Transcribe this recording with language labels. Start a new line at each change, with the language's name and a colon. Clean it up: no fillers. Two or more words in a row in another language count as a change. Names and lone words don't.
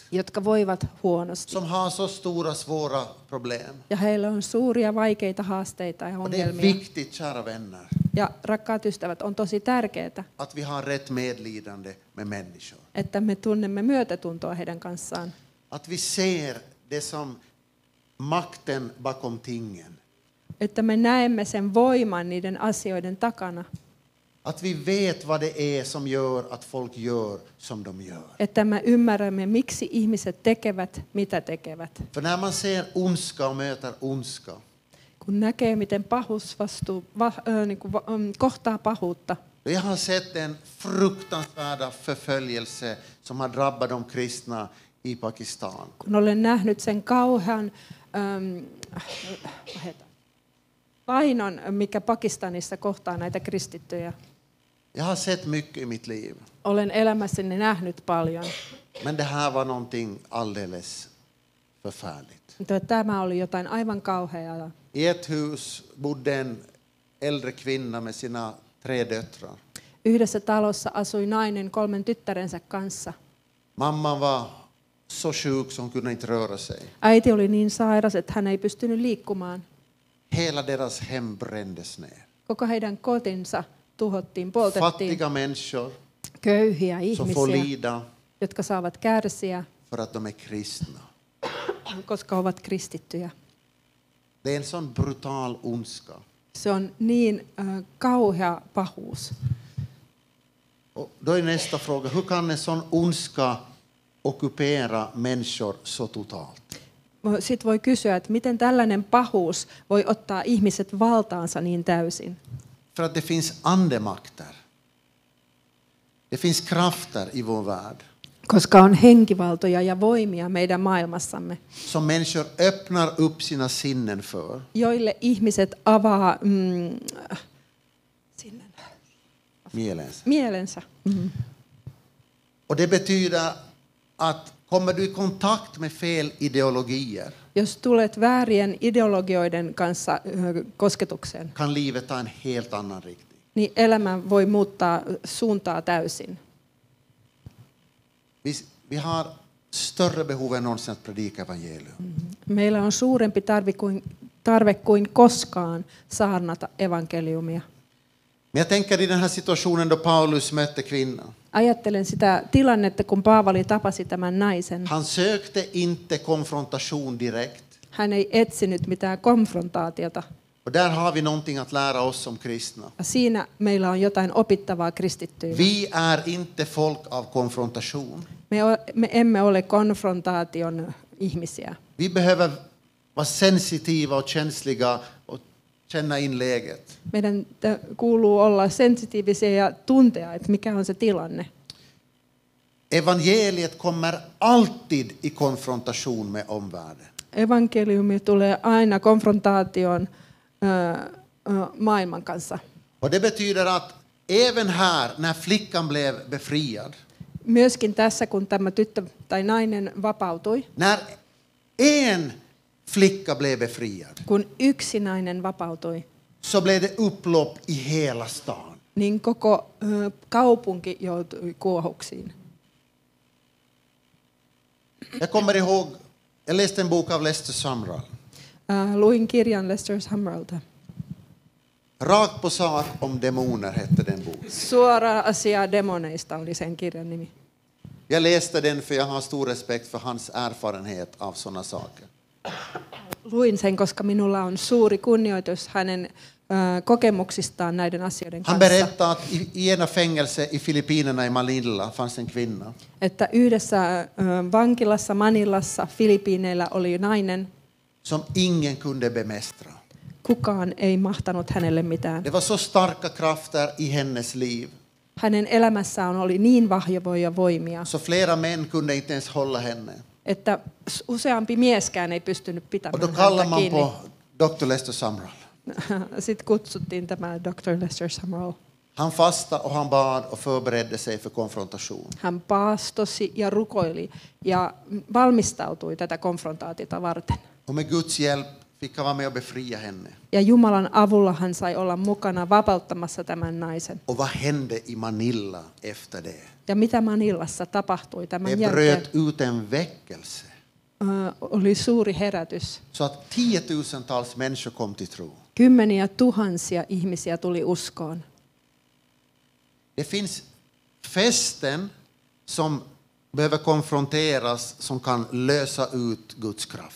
Finnish: jotka voivat huonosti.
Swedish: Som har så stora svåra problem.
Finnish: Ja heillä on suuria vaikeita haasteita ja
Swedish: Och det är
Finnish: ongelmia.
Swedish: viktigt, kära vänner,
Finnish: Ja rakkaat ystävät, on tosi tärkeää,
Swedish: att vi har rätt medlidande med människor.
Finnish: että me tunnemme myötätuntoa heidän kanssaan.
Swedish: Att vi ser det som makten bakom tingen.
Finnish: Että me näemme sen voiman niiden asioiden takana.
Swedish: Att vi vet vad det är som gör att folk gör som de gör.
Finnish: Että me ymmärrämme, miksi ihmiset tekevät, mitä tekevät.
Swedish: För när man ser ondska och möter ondska,
Finnish: Kun näkee, miten pahuus kohtaa pahuutta.
Swedish: jag har sett den fruktansvärda förföljelse som har drabbat de kristna i Pakistan.
Finnish: Kun olen nähnyt sen kauhean painon, mikä Pakistanissa kohtaa näitä kristittyjä.
Swedish: Jag har sett mycket i mitt liv.
Finnish: Olen elämässäni nähnyt paljon.
Swedish: Men det här var någonting alldeles förfärligt.
Finnish: Mutta tämä oli jotain aivan kauheaa.
Swedish: I ett hus bodde en äldre kvinna med sina 3 döttrar.
Finnish: Yhdessä talossa asui nainen 3 tyttärensä kanssa.
Swedish: Mamman var så sjuk som hon kunde inte röra sig.
Finnish: Äiti oli niin sairas, että hän ei pystynyt liikkumaan.
Swedish: Hela deras hem brändes ner.
Finnish: Koko heidän kotinsa tuhottiin, poltettiin.
Swedish: Fattiga människor
Finnish: Köyhiä
Swedish: som får
Finnish: ihmisiä,
Swedish: lida
Finnish: jotka saavat kärsiä,
Swedish: för att de är kristna.
Finnish: koska ovat kristittyjä.
Swedish: Det är en sån brutal ondska.
Finnish: Se on niin kauhea pahuus.
Swedish: Och då är nästa fråga, hur kan en sån ondska ockupera människor så totalt?
Finnish: Sitten voi kysyä, että miten tällainen pahuus voi ottaa ihmiset valtaansa niin täysin.
Swedish: För att det finns andemakter. Det finns krafter i vår värld
Finnish: Koska on henkivaltoja ja voimia meidän maailmassamme,
Swedish: som människor öppnar upp sina sinnen för.
Finnish: joille ihmiset avaa mielensä. Mm-hmm.
Swedish: Och det betyder att kommer du i kontakt med fel ideologier
Finnish: Jos tulet väärien ideologioiden kanssa kosketukseen,
Swedish: kan livet ta en helt annan riktning.
Finnish: niin elämä voi muuttaa suuntaa täysin.
Swedish: Vi har större behov än någonsin att predika evangelium.
Finnish: Meillä on suurempi tarve kuin koskaan saarnata evankeliumia.
Swedish: Men jag tänker i den här situationen då Paulus mötte kvinnan.
Finnish: Ajattelen sitä tilannetta, kun Paavali tapasi tämän naisen.
Swedish: Han sökte inte konfrontation direkt.
Finnish: Hän ei etsinyt mitään konfrontaatiota.
Swedish: Och där har vi någonting att lära oss som kristna.
Finnish: Siinä meillä on jotain opittavaa kristittyinä.
Swedish: Vi är inte folk av konfrontation.
Finnish: Me emme ole konfrontaation ihmisiä.
Swedish: Vi behöver vara sensitiva och känsliga och känna in läget.
Finnish: Meidän kuuluu olla sensitiivisiä ja tuntea, että mikä on se tilanne.
Swedish: Evangeliet kommer alltid i konfrontation med omvärlden.
Finnish: Evankeliumi tulee aina konfrontaation maailman kanssa.
Swedish: Och det betyder att även här när flickan blev befriad,
Finnish: Myöskin tässä, kun tämä tyttö tai nainen vapautui,
Swedish: när en flicka blev befriad,
Finnish: kun yksi nainen vapautui,
Swedish: så blev det upplopp i hela stan.
Finnish: niin koko kaupunki joutui kuohuksiin.
Swedish: Jag kommer ihåg, jag läste en bok av Lester Sumrall.
Finnish: Luin kirjan Lester Sumralta.
Swedish: Rakt på sak om demoner hette den boken.
Finnish: Suora asia demoneista oli sen kirjan nimi.
Swedish: Jag läste den för jag har stor respekt för hans erfarenhet av sådana saker.
Finnish: luin sen, koska minulla on suuri kunnioitus hänen kokemuksistaan näiden asioiden
Swedish: Han
Finnish: kanssa.
Swedish: berättade att i ena fängelse i Filippinerna i Manila fanns en kvinna
Finnish: Että yhdessä vankilassa Manilassa Filippiineillä oli nainen,
Swedish: som ingen kunde bemästra.
Finnish: kukaan ei mahtanut hänelle mitään.
Swedish: Det var så starka krafter i hennes liv.
Finnish: Hänen elämässään oli niin vahvoja voimia,
Swedish: Så flera män kunde inte ens hålla henne.
Finnish: että useampi mieskään ei pystynyt
Swedish: Och
Finnish: pitämään
Swedish: då
Finnish: häntä
Swedish: kallar man
Finnish: kiinni.
Swedish: på Dr. Lester Sumrall.
Finnish: Sitten kutsuttiin tämä Dr. Lester Sumrall.
Swedish: Han fastade och han bad och förberedde sig för konfrontation.
Finnish: Hän paastosi ja rukoili ja valmistautui tätä konfrontaatiota varten.
Swedish: Och med Guds hjälp fick han vara med och befria henne.
Finnish: Ja Jumalan avulla hän sai olla mukana vapauttamassa tämän naisen.
Swedish: Och vad hände i Manila efter det?
Finnish: Ja mitä Manilassa tapahtui
Swedish: Det
Finnish: tämän jälkeen?
Swedish: bröt ut en väckelse.
Finnish: Oli suuri herätys.
Swedish: Så att 10 000-tals människor kom till tro.
Finnish: Kymmeniä tuhansia ihmisiä tuli uskoon.
Swedish: Det finns fästen som behöver konfronteras som kan lösa ut Guds kraft.